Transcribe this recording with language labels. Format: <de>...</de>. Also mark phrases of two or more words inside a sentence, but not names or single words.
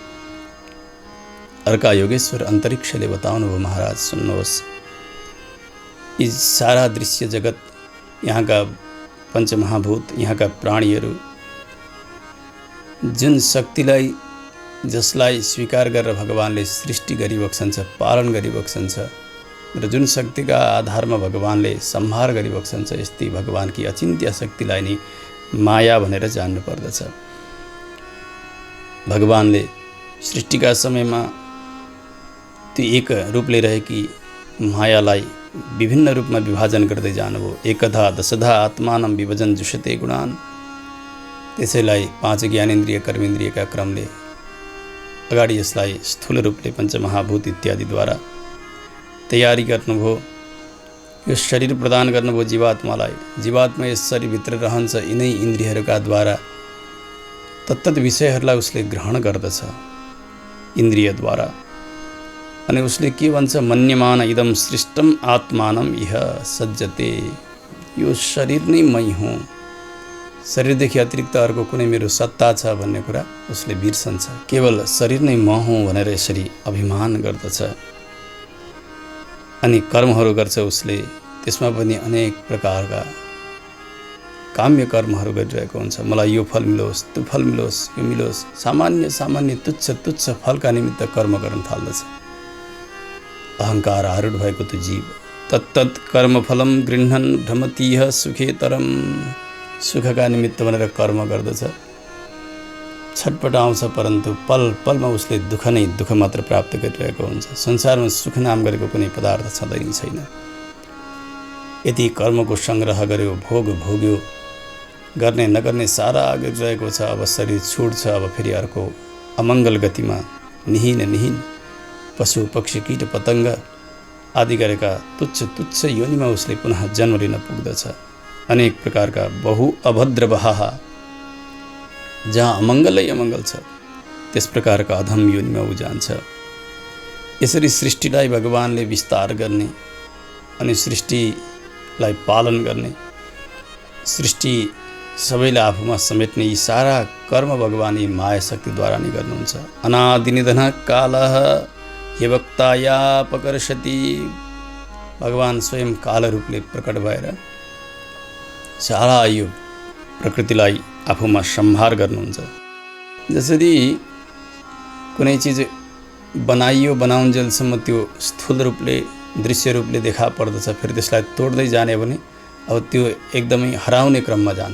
<ne>अर्का योगेश्वर अन्तरिक्षले बताउनु भयो, महाराज सुन्नुहोस्, यी सारा दृश्य जगत, यहाँका पञ्चमहाभूत, यहाँका प्राणीहरू जुन शक्तिलाई, जसलाई स्वीकार गरेर भगवानले सृष्टि गरिबक्सन्छ, पालन गरिबक्सन्छ र जुन शक्तिका आधारमा भगवानले संहार गरिबक्सन्छ, यस्तै भगवानकी अचिन्त्य शक्तिलाई नै माया भनेर जान्नु पर्दछ। भगवानले सृष्टिका समयमा त्यो एक रूपले रहेकी मायालाई विभिन्न रूपमा विभाजन गर्दै जानुभयो।</ne> <sa>एकधा दशधा आत्मानं विभजन जुषते गुणान्।</sa> <ne>त्यसैलाई 5 ज्ञानेन्द्रिय कर्मेन्द्रियका क्रमले अगाडि यसलाई स्थूल रूपले पञ्चमहाभूत इत्यादिद्वारा तयारी गर्नुभयो। यो शरीर प्रदान गर्नुभयो जीवात्मालाई। जीवात्मा यस शरीरभित्र रहन्छ, यिनै इन्द्रियहरूका द्वारा तत्तत विषयहरूलाई उसले ग्रहण गर्दछ इन्द्रियद्वारा। अनि उसले के भन्छ,</ne> <sa>मन्यमान इदम सृष्टम आत्मानम इह सज्जते।</sa> <ne>यो शरीर नै मै हुँ, शरीरदेखि अतिरिक्त अर्को कुनै मेरो सत्ता छ भन्ने कुरा उसले बिर्सन्छ। केवल शरीर नै म हुँ भनेर यसरी अभिमान गर्दछ। अनि कर्महरू गर्छ उसले, त्यसमा पनि अनेक प्रकारका काम्य कर्महरू गरिरहेको हुन्छ। मलाई यो फल मिलोस्, त्यो फल मिलोस्, यो मिलोस्, सामान्य सामान्य तुच्छ तुच्छ फलका निमित्त कर्म गर्न थाल्दछ। अहङ्कार आरूढ भएको त्यो जीव</ne> <sa>तत्तत् कर्मफलम गृह्णन् भ्रमतीह सुखेतरम।</sa> <ne>सुखका निमित्त भनेर कर्म गर्दछ, छटपटाउँछ, परन्तु पल पलमा उसले दुःख नै दुःख मात्र प्राप्त गरिरहेको हुन्छ। संसारमा सुख नाम गरेको कुनै पदार्थ छँदै छैन। यति कर्मको सङ्ग्रह गर्यो, भोग भोग्यो, गर्ने नगर्ने सारा गरिरहेको छ। अब शरीर छुट्छ, अब फेरि अर्को अमङ्गल गतिमा निहिन निहिन पशु पक्षी कीट पतङ्ग आदि गरेका तुच्छ तुच्छ योनिमा उसले पुनः जन्म लिन पुग्दछ। अनेक प्रकारका बहु अभद्र बहाहा जहाँ अमङ्गलै अमङ्गल छ त्यस प्रकारका अधम योनिमा ऊ जान्छ। यसरी सृष्टिलाई भगवानले विस्तार गर्ने अनि सृष्टिलाई पालन गर्ने, सृष्टि सबैलाई आफूमा समेट्ने यी सारा कर्म भगवान यी माया शक्तिद्वारा नै गर्नुहुन्छ।</ne> <sa>अनादिनिधन कालः ह्यवक्तायापकर्षति।</sa> <ne>भगवान स्वयं काल रूपले प्रकट भएर सारा यो प्रकृतिलाई आफूमा सम्हार गर्नुहुन्छ। जसरी कुनै चिज बनाइयो बनाउन्जेलसम्म त्यो स्थूल रूपले दृश्य रूपले देखा पर्दछ, फेरि त्यसलाई तोड्दै जाने भने अब त्यो एकदमै हराउने क्रममा जान्छ।</ne>